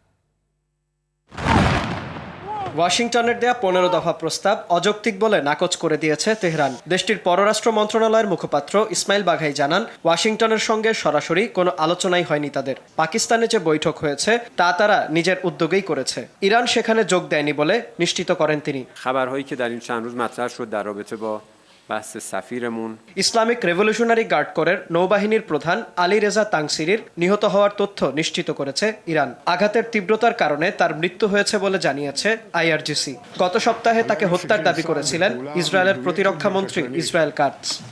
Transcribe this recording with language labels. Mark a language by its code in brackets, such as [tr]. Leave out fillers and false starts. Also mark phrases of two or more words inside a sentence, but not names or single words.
[bn] ওয়াশিংটনের দেয়া 15 দফা প্রস্তাব অযৌক্তিক বলে নাকচ করে দিয়েছে তেহরান। দেশটির পররাষ্ট্র মন্ত্রণালয়ের মুখপাত্র ইসমাইল বাঘাই জানান, ওয়াশিংটনের সঙ্গে সরাসরি কোনো আলোচনাই হয়নি তাদের। পাকিস্তানে যে বৈঠক হয়েছে তা তারা নিজের উদ্যোগেই করেছে। ইরান সেখানে যোগ দেয়নি বলে নিশ্চিত করেন তিনি। [fa] খবরهایی که در این چند روز مطرح شد در رابطه با بحث سفیرمون [bn] ইসলামিক রেভলিউশনারি গার্ড কোরের নৌবাহিনীর প্রধান আলী রেজা তাংসিরির নিহত হওয়ার তথ্য নিশ্চিত করেছে ইরান। আঘাতের তীব্রতার কারণে তার মৃত্যু হয়েছে বলে জানিয়েছে IRGC। গত সপ্তাহে তাকে হত্যার দাবি করেছিলেন ইসরায়েলের প্রতিরক্ষা মন্ত্রী ইসরায়েল কাটস।